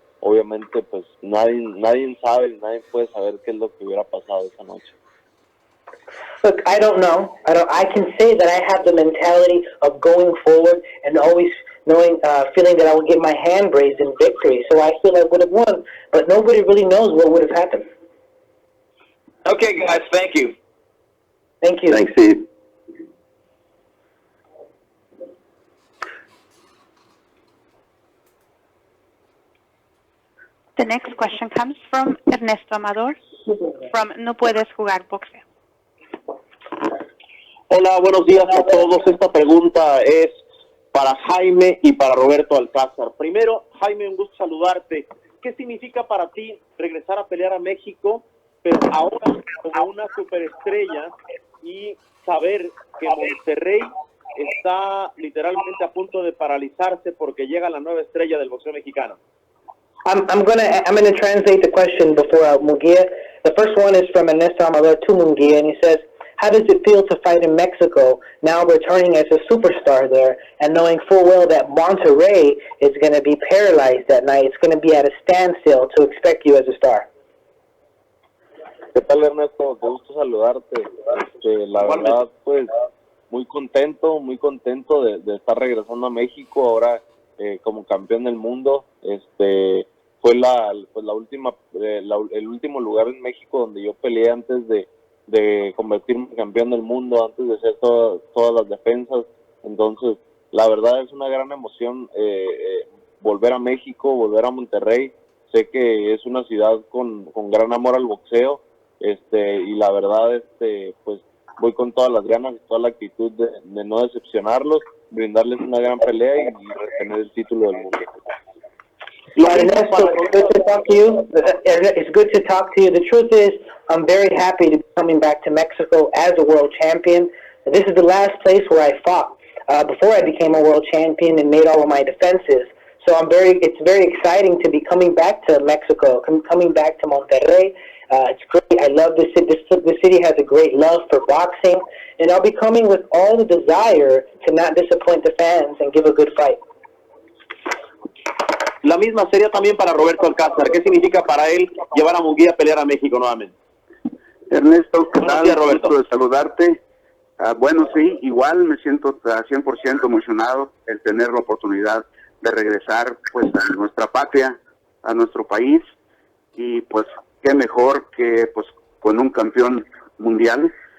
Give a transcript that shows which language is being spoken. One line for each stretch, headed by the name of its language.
Spanish: Obviamente pues nadie sabe, nadie puede saber qué es lo que hubiera pasado esa noche.
English: Look, I don't know. I can say that I have the mentality of going forward and always knowing, feeling that I would get my hand raised in victory. So I feel I would have won, but nobody really knows what would have happened. Okay, guys, thank you. Thank you. Thanks, Steve. The next question comes from Ernesto Amador from No Puedes Jugar Boxeo.
Spanish: Hola, buenos días a todos. Esta pregunta es para Jaime y para Roberto Alcázar. Primero, Jaime, un gusto saludarte. ¿Qué significa para ti regresar a pelear a México, pero ahora como una superestrella, y saber que Monterrey está literalmente a punto de paralizarse porque llega la nueva estrella del boxeo mexicano?
English: I'm gonna translate the question before Munguia. The first one is from Ernesto Amador to Munguia, and he says, how does it feel to fight in Mexico, now returning as a superstar there, and knowing full well that Monterrey is going to be paralyzed that night? It's going to be at a standstill to expect you as a star.
Spanish: ¿Qué tal, Ernesto? Qué gusto saludarte. La verdad, pues, muy contento de estar regresando a México ahora como campeón del mundo. Fue el último lugar en México donde yo peleé antes de convertirme en campeón del mundo, antes de hacer todas las defensas. Entonces, la verdad es una gran emoción volver a México, volver a Monterrey. Sé que es una ciudad con gran amor al boxeo, y la verdad, pues voy con todas las ganas y toda la actitud de no decepcionarlos, brindarles una gran pelea y retener el título del mundo.
English: Ernesto, good to talk to you. It's good to talk to you. The truth is, I'm very happy to be coming back to Mexico as a world champion. This is the last place where I fought before I became a world champion and made all of my defenses. So it's very exciting to be coming back to Mexico, coming back to Monterrey. It's great. I love the city. The city has a great love for boxing, and I'll be coming with all the desire to not disappoint the fans and give a good fight.
Spanish: La misma sería también para Roberto Alcázar. ¿Qué significa para él llevar a Munguia a pelear a México nuevamente? Ernesto, ¿qué tal? Roberto. Gusto de saludarte. Bueno, sí, igual me siento 100% emocionado el tener la oportunidad de regresar pues a nuestra patria, a nuestro país, y pues qué mejor que pues con un campeón mundial.